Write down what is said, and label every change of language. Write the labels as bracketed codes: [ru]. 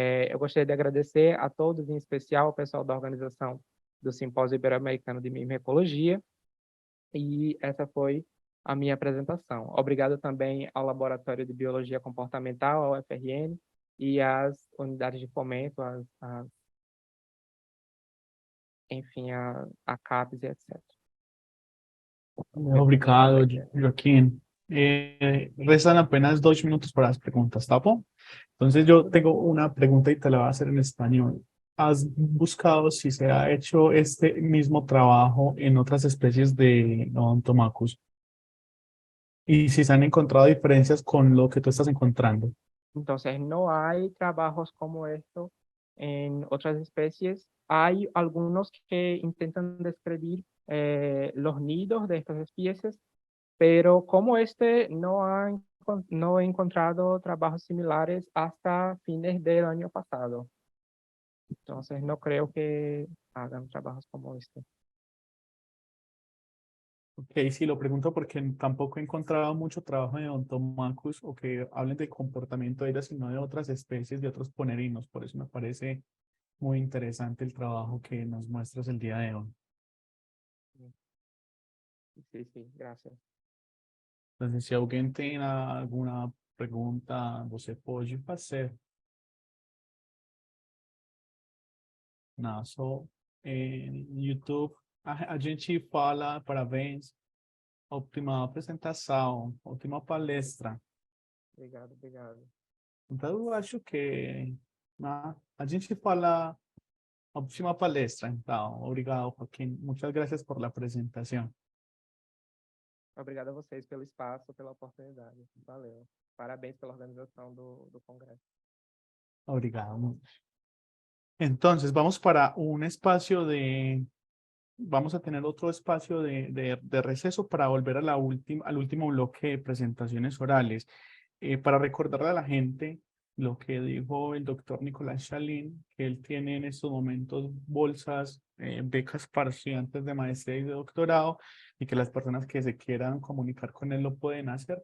[pt] Eu gostaria de agradecer a todos, em especial ao pessoal da organização do Simpósio Ibero-Americano de Mimecologia, e essa foi a minha apresentação. Obrigado também ao Laboratório de Biologia Comportamental, ao UFRN, e às unidades de fomento, enfim, a CAPES e etc. Obrigado, Joaquín. [es] Restan apenas 2 minutos para las preguntas, [pt] ¿tá bom? [es] Entonces yo tengo una pregunta y te la voy a hacer en español. ¿Has buscado si se ha hecho este mismo trabajo en otras especies de Odontomachus? Y si se han encontrado diferencias con lo que tú estás encontrando. Entonces, no hay trabajos como esto en otras especies. Hay algunos que intentan describir los nidos de estas especies, pero como no he encontrado trabajos similares hasta fines del año pasado. Entonces, no creo que hagan trabajos como este. Ok, sí, lo pregunto porque tampoco he encontrado mucho trabajo de Odontomachus o que hablen de comportamiento de ellas, sino de otras especies, de otros ponerinos. Por eso me parece muy interesante el trabajo que nos muestras el día de hoy. Sí, gracias. Entonces, si alguien tiene alguna [pt] pergunta, você pode fazer. Não, só no YouTube. A gente fala parabéns, ótima apresentação, ótima palestra. Obrigado. Então, eu acho que a gente fala ótima palestra. Então, obrigado, Joaquim. Muitas graças por la apresentação. Obrigado a vocês pelo espaço, pela oportunidade. Valeu. Parabéns pela organização do congresso. Obrigado. [es] Entonces, vamos para un espacio de vamos a tener otro espacio de receso para volver a al último bloque de presentaciones orales. Para recordarle a la gente lo que dijo el doctor Nicolás Chalín, que él tiene en estos momentos bolsas, becas para estudiantes de maestría y de doctorado, y que las personas que se quieran comunicar con él lo pueden hacer.